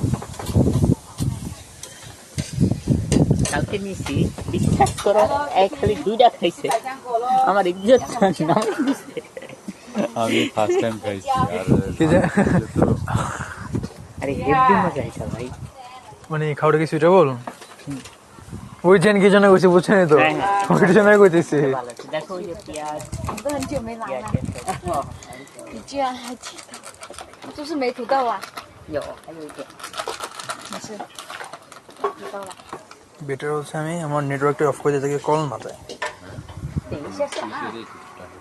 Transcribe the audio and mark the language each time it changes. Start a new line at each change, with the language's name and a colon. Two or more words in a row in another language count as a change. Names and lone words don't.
Bangla: কালকে নিয়েছি, বিশ্বাস করো, খালি 2টা খাইছে, আমার ইজ্জত নামাই দিছে। আমি
English: first time
Bangla: খাইছি। আর কি যে আরে হেভি মজা হয়েছে ভাই। মানে খাওয়াটা কি সুইটেবল? বুঝছেন কি জন্য কইছি, বুঝছেন তো? হ্যাঁ, হ্যাঁ। ওইটার জন্য কইতেছি। ভালো আছে। দেখো ওই যে পেঁয়াজ,
Chinese: 很久没来了，
Bangla: পেঁয়াজ
Chinese: 你居然还记得？就是没土豆啊，有还有一点没事，知道了。
Bangla: বেটার হচ্ছে আমি আমার নেটওয়ার্কটা অফ করে দিয়ে কল মাথায়।
Chinese: 等一下下啊。